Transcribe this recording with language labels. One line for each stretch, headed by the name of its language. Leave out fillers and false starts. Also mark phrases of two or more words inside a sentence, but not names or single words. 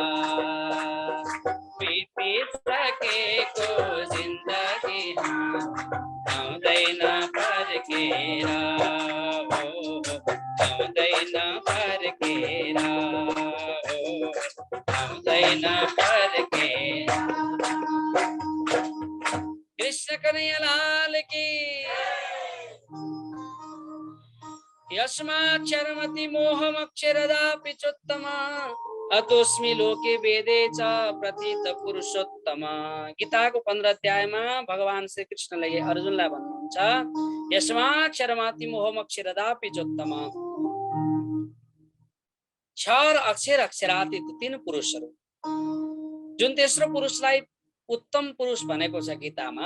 Nepali: बितिसकेको जिन्दगी आउँदैन फर्केरा। आउँदैन फर्केरा। आउँदैन फर्केरा।
Hindi: कृष्ण कन्हैया लाल की।
Sanskrit: यस्माक्षरमति मोहमक्षरदापि चोत्तमा अतोस्मि लोके वेदे च प्रथित पुरुषोत्तम।
Nepali: गीताको 15 अध्यायमा भगवान श्री कृष्णले अर्जुनलाई भन्नुहुन्छ,
Sanskrit: यस्माक्षरमति मोहमक्षरदापि चोत्तम।
Nepali: क्षर अक्षर अक्षरातीत 3 पुरुषहरू। जुन तेस्रो पुरुषलाई उत्तम पुरुष भनेको छ गीतामा।